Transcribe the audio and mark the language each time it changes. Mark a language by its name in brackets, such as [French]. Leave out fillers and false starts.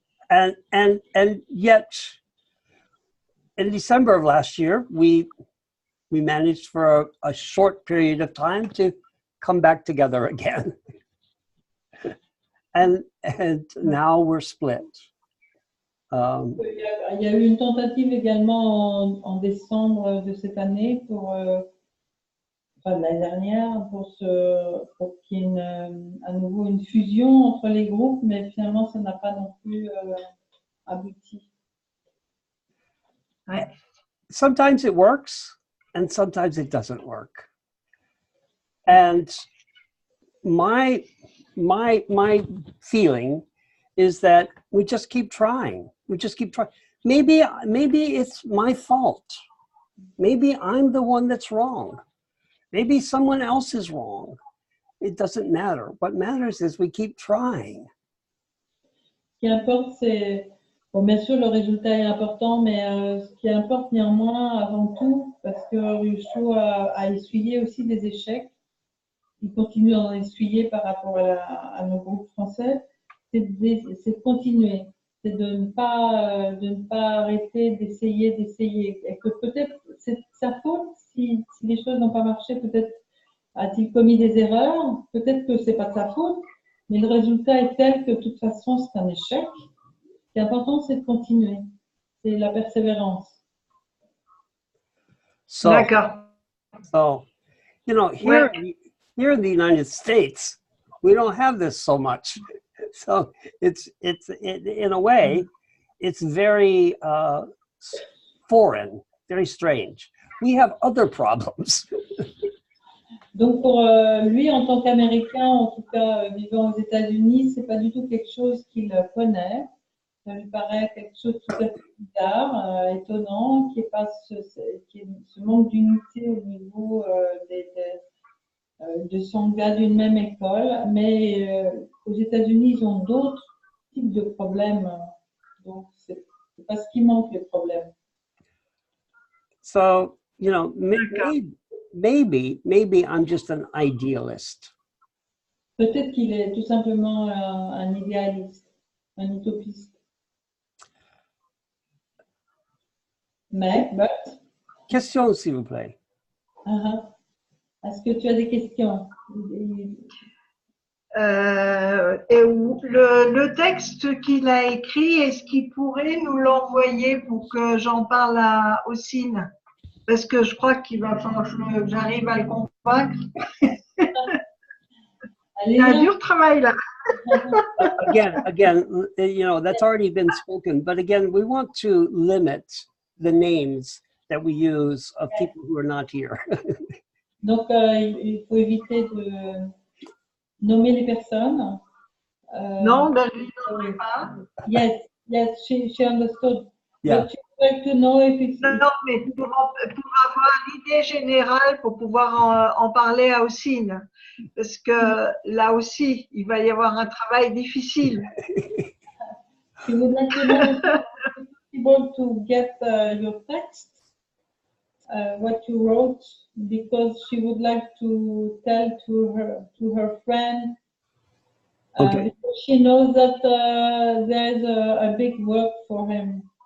[English] And yet, in December of last year, we managed for a short period of time to come back together again. And now we're split. [French] Il y a eu une tentative également en décembre de cette année enfin de l'année dernière pour qu'il y ait à nouveau une fusion entre les groupes, mais finalement ça n'a pas non plus abouti. Ouais. [English] Sometimes it works and sometimes it doesn't work. And my feeling is that we just keep trying. We just keep trying. Maybe it's my fault. Maybe I'm the one that's wrong. Maybe someone else is wrong. It doesn't matter. What matters is we keep trying. [French] Ce qui importe, c'est, bon, bien sûr, le résultat est important, mais ce qui importe néanmoins avant tout, parce que Ryosho a essuyé aussi des échecs, il continue d'en essuyer par rapport à nos groupes français, c'est de continuer, c'est de ne pas arrêter d'essayer, et que peut-être c'est sa faute si les choses n'ont pas marché, peut-être a-t-il commis des erreurs, peut-être que c'est pas de sa faute, mais le résultat est tel que de toute façon c'est un échec. Ce qui est important, c'est de continuer, c'est la persévérance. D'accord. [English] So, you know, here in the United States, we don't have this so much. So it's in a way, it's very foreign, very strange. We have other problems. [French] Donc pour lui, en tant qu'Américain, en tout cas vivant aux États-Unis, c'est pas du tout quelque chose qu'il connaît. Ça lui paraît quelque chose de tout à fait bizarre, étonnant, qui est ce manque d'unité au niveau de sangha d'une même école. Mais aux États-Unis, ils ont d'autres types de problèmes. Donc c'est pas ce qui manque, les problèmes. [English] So, you know, maybe I'm just an idealist. [French] Peut-être qu'il est tout simplement un idéaliste, un utopiste. Mais, Question, s'il vous plaît. Est-ce que tu as des questions? Et le texte qu'il a écrit, est-ce qu'il pourrait nous l'envoyer pour que j'en parle au Cine? Parce que je crois qu'il va falloir que j'arrive à le convaincre. C'est un dur travail là. [English] Again, you know, that's already been spoken, but again, we want to limit the names that we use of people who are not here. [French] Donc, il faut éviter de nommer les personnes. Non, ben, je ne lui nommerai pas. [English] Yes, she understood. Yeah. But she would like to know if it's... [French] Non, mais pour avoir l'idée générale, pour pouvoir en parler à Ossine. Parce que là aussi, il va y avoir un travail difficile. [English] She would like to know if it's possible to get your text, what you wrote, because she would like to tell to her friend. Okay. Because she knows that there's a big work for him.